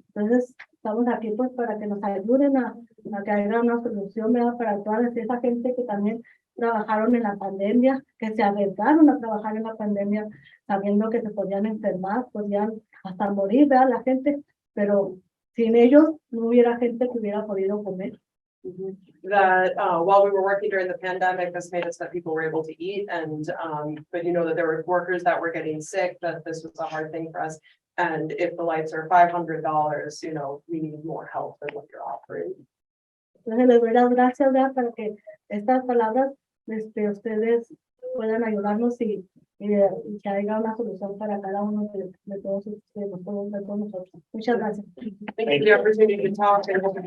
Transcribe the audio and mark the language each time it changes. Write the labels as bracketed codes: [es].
[es] Entonces, estamos aquí pues para que nos ayuden a que haya una solución, ¿verdad? Para toda esa gente que también trabajaron en la pandemia, que se arriesgaron a trabajar en la pandemia, sabiendo que se podían enfermar, podían hasta morir, ¿verdad? La gente, pero sin ellos no hubiera gente que hubiera podido comer. [en] That while we were working during the pandemic, this made us that people were able to eat, and but you know that there were workers that were getting sick, that this was a hard thing for us. And if the lights are $500, you know, we need more help than what you're offering. [es] Entonces les doy las gracias, ¿verdad? Para que estas palabras ustedes puedan ayudarnos y que haya una solución para cada uno de todos nosotros. Muchas gracias. [en] Thank you for the opportunity to talk and